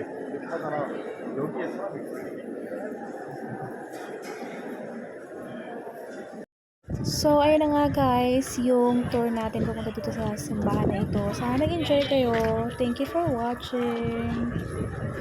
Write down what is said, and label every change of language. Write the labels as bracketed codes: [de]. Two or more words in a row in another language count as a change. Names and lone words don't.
[ko] 이렇게 하잖아. 여기에 사람이 있어. [tl] So, ayun na nga guys, yung tour natin pupunta dito sa simbahan na ito. Sana nag-enjoy kayo. [en] Thank you for watching.